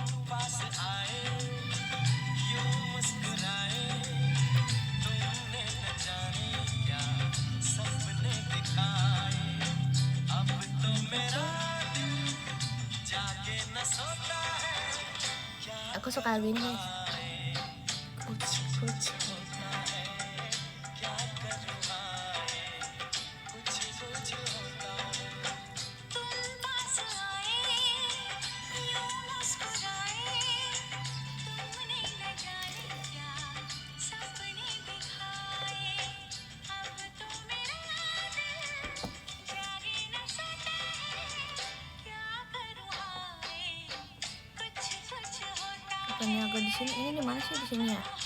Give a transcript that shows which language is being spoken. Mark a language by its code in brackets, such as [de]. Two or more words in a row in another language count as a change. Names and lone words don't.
[hi] पास आए यूं मुस्कुराए तुमने न जाने क्या सपने दिखाए अब तो मेरा दिल जागे न सोता है. [id] Aku suka lagu ini guys. [hi] Kuch होता है क्या करूँ कुछ होता है तुम पास आए यूं मुस्कुराए तुमने न जाने क्या सपने दिखाए अब तो मेरा दिल जागे न सोता है क्या करूँ कुछ होता है. [id] Bukannya agak di sini, ini di mana sih di sini ya?